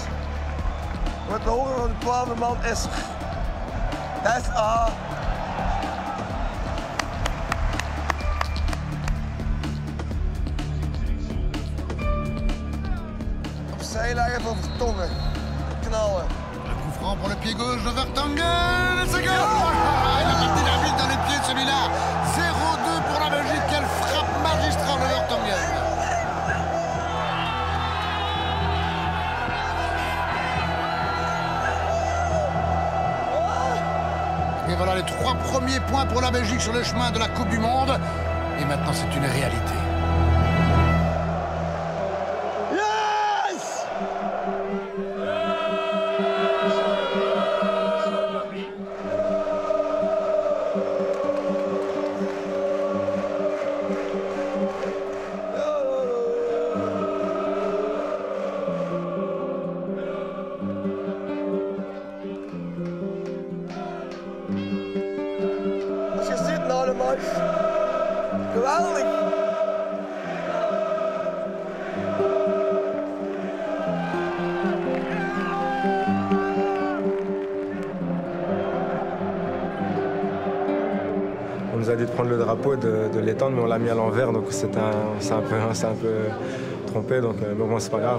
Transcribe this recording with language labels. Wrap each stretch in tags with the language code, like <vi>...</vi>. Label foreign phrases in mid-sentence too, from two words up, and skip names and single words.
<nl>Wat de horen van de 12e man is... S.A. Opzij leggen voor Vertongen. Knallen.</nl> <fr>Le coup franc pour le pied gauche de Vertonghen. C'est goal! Il a marqué la bite dans les pieds celui-là. 0-2 pour la Belgique. Quelle frappe magistrale de Vertonghen. Et voilà les 3 premiers points pour la Belgique sur le chemin de la Coupe du Monde. Et maintenant, c'est une réalité.</fr> <nl>Als je ziet nou de match, geweldig.</nl> <fr>On nous a dit de prendre le drapeau, de l'étendre, mais on l'a mis à l'envers, donc c'est un peu trompé, donc, mais bon, c'est pas grave.</fr>